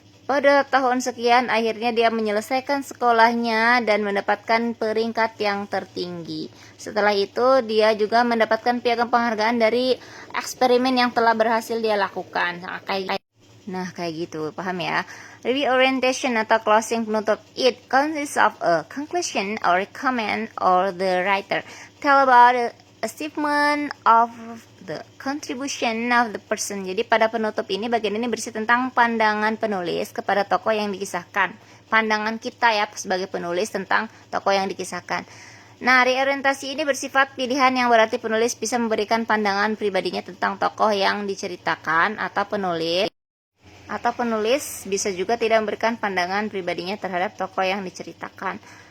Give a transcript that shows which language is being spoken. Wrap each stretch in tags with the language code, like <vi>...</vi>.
<id>Pada tahun sekian, akhirnya dia menyelesaikan sekolahnya dan mendapatkan peringkat yang tertinggi. Setelah itu, dia juga mendapatkan piagam penghargaan dari eksperimen yang telah berhasil dia lakukan. Nah, kayak gitu, paham ya? Reorientation atau closing penutup.</id> <en>It consists of a conclusion or comment or the writer tell about the achievement of the contribution of the person.</en> <id>Jadi pada penutup ini, bagian ini berisi tentang pandangan penulis kepada tokoh yang dikisahkan. Pandangan kita ya sebagai penulis tentang tokoh yang dikisahkan. Nah, reorientasi ini bersifat pilihan yang berarti penulis bisa memberikan pandangan pribadinya tentang tokoh yang diceritakan atau penulis bisa juga tidak memberikan pandangan pribadinya terhadap tokoh yang diceritakan.</id>